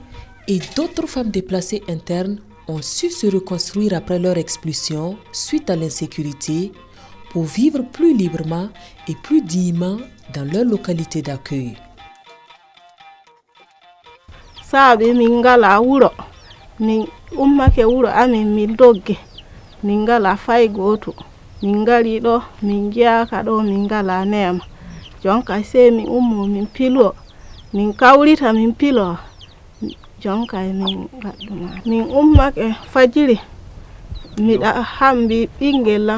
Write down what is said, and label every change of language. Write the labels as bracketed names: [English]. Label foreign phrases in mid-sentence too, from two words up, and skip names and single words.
[French] et d'autres femmes déplacées internes ont su se reconstruire après leur expulsion suite à l'insécurité pour vivre plus librement et plus dignement dans leur localité d'accueil. [Fula] Sabe mingala wuro min ummake wuro amin min dogge mingala fay goto min ngari ɗo min jeyaka ɗo min ngala nema jonka sei min ummo min pilo min kawrita min pilo jonka min gadduma min ummake fajiri miɗa hambi ɓingel